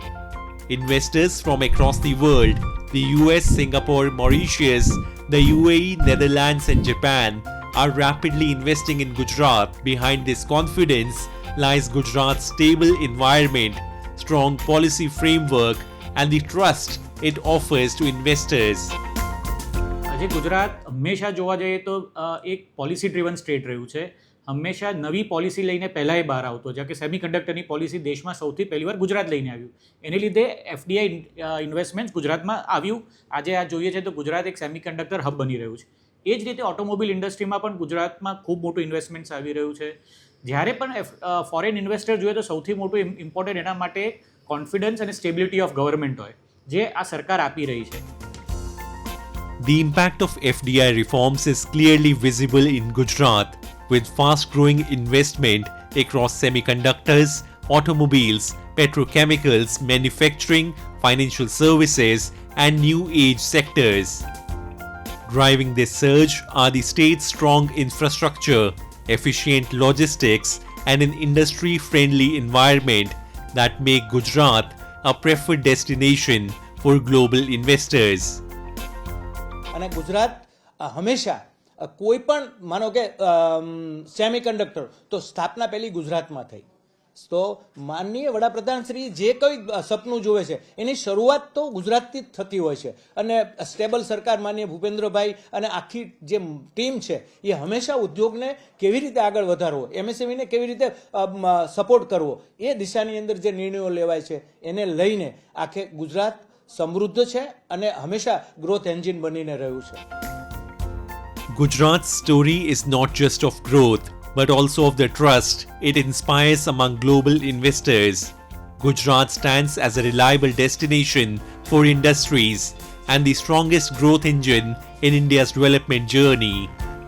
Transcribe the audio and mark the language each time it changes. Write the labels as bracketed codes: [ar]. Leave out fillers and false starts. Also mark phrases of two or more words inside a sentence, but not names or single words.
[en] Investors from across the world, the US, Singapore, Mauritius, the UAE, Netherlands and Japan are rapidly investing in Gujarat. Behind this confidence lies Gujarat's stable environment, strong policy framework and the trust it offers to investors. [gu] આજે ગુજરાત હંમેશા જોવા જઈએ તો એક [en] policy driven state [gu] રહ્યું છે. હંમેશા નવી પોલિસી લઈને પહેલાંય બહાર આવતો, જેમ કે સેમિકન્ડક્ટરની પોલિસી દેશમાં સૌથી પહેલીવાર ગુજરાત લઈને આવ્યું. એને લીધે [en] FDI investments [gu] ગુજરાતમાં આવ્યું. આજે આ જોઈએ છે તો ગુજરાત એક [en] semiconductor hub [gu] બની રહ્યું છે. એ જ રીતે ઓટોમોબાઈલ ઇન્ડસ્ટ્રીમાં પણ ગુજરાતમાં ખૂબ મોટું ઇન્વેસ્ટમેન્ટ્સ આવી રહ્યું છે. જ્યારે પણ [en] foreign investor [gu] જોઈએ તો સૌથી મોટું ઇમ્પોર્ટન્ટ એના માટે કોન્ફિડન્સ અને [en] stability of government [gu] હોય, જે આ સરકાર આપી રહી છે. [en] The impact of FDI reforms is clearly visible in Gujarat, with fast-growing investment across semiconductors, automobiles, petrochemicals, manufacturing, financial services, and new age sectors. Driving this surge are the state's strong infrastructure, efficient logistics, and an industry-friendly environment that make Gujarat a preferred destination for global investors. [gu] અને ગુજરાત હંમેશા કોઈ પણ માનો કે સેમિકન્ડક્ટર તો સ્થાપના પહેલી ગુજરાતમાં થઈ. તો માનનીય વડાપ્રધાનશ્રી જે કંઈ સપનું જોવે છે એની શરૂઆત તો ગુજરાતથી જ થતી હોય છે. અને સ્ટેબલ સરકાર માનનીય ભૂપેન્દ્રભાઈ અને આખી જે ટીમ છે એ હંમેશા ઉદ્યોગને કેવી રીતે આગળ વધારવો, એમએસએમઈને કેવી રીતે સપોર્ટ કરવો, એ દિશાની અંદર જે નિર્ણયો લેવાય છે એને લઈને આખે ગુજરાત સમૃદ્ધ છે અને હંમેશા [en] growth engine [gu] બનીને રહ્યું છે. [en] Gujarat's story is not just of growth, but also of the trust it inspires among global investors. Gujarat stands as a reliable destination for industries and the strongest growth engine in India's development journey.